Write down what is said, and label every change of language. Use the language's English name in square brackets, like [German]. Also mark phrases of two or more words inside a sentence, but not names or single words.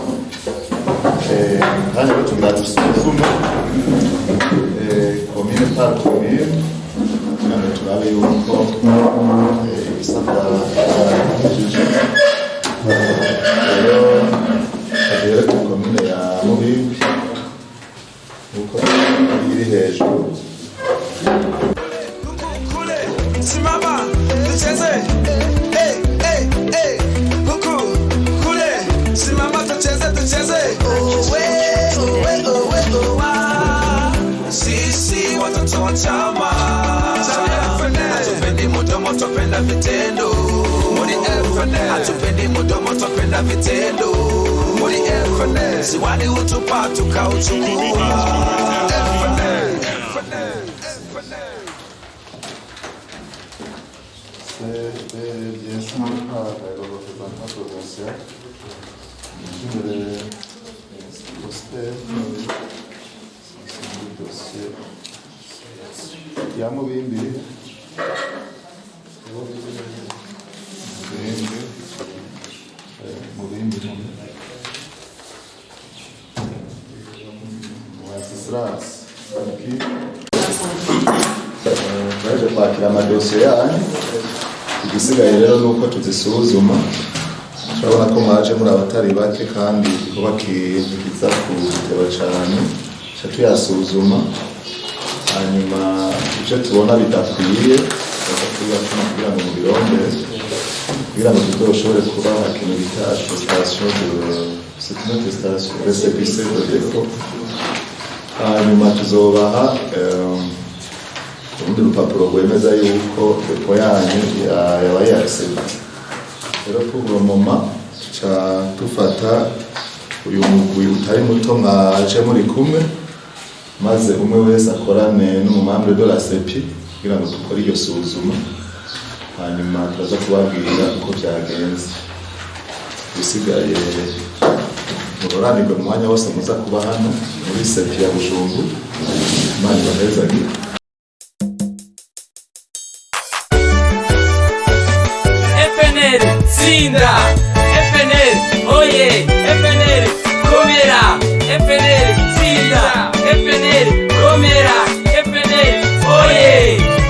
[Rundi] Hano tugira dusuzume [French] commune par commune, [Rundi] hano turabe yuko ibisabwa rero ku commune ya Mubimbi uko iri hejuru. [Swahili] Simama tucheze, kule simama tucheze. Sisi watoto wa chama hatupendi mudomo, twapenda vitendo. Muri FNL hatupendi mudomo, twapenda vitendo. Muri FNL si wali utupa tukauchukua. [French] C'est bien sûr le représentant provincial du poster le dossier. Il y a Mubimbi. Wenceslas Banki. [Rundi] Baje kwakira amadosiye yanyu. Igisigaye rero nuko tuzisuzuma. Turabona ko mwaje muri abatari bake kandi kuba kiza kuteba cyane. Tuyasuzuma hanyuma icyo tubona bidakwiye kugira ngo mu birombe kugira ngo tuzoshobore kuba hakenewe bita [French] attestation de récépissé de dépôt. [Rundi] Hanyuma tuzobaha urundi rupapuro rwemeza yuko depo yanyu yabaye accepté. Rero [French] pour le moment [Rundi] tuca dufata uyu mugwi utari muto mwaje muri kumwe, maze umwe wese akorane n'umumambre [French] de la CEPI [Rundi] kugira ngo dukore iryo suzuma, hanyuma turaza kubabwira uko byagenze. Bisigaye muroranirwe mu mwanya wose muza kuba hano muri CEPI ya Bujumbura. Imana ibahezagire. FNL Sinda, FNL oye, FNL komera, FNL Sinda, FNL komera, FNL oye.